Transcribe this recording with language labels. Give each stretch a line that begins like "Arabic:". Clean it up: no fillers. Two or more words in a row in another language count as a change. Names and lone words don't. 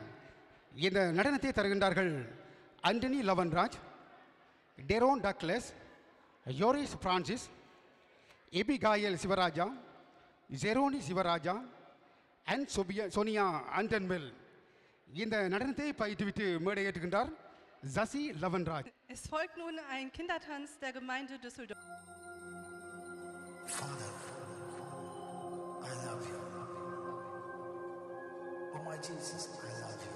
Tamil: இந்த நடனத்தை தருகின்றார்கள் ஆண்டனி லவன்ராஜ், டெரோன் டக்லஸ், யோரிஸ் பிரான்சிஸ், எபிகாயல் சிவராஜா, ஜெரோனி சிவராஜா அண்ட் சோனியா ஆண்டன்மெல். இந்த நடனத்தை பயிற்றுவித்து மேடையேற்றுகின்றார் ஜசி லவன்ராஜ்.
German: Es folgt nun ein Kindertanz der Gemeinde Düsseldorf.
English: Father, I love you. Oh my Jesus, I love you.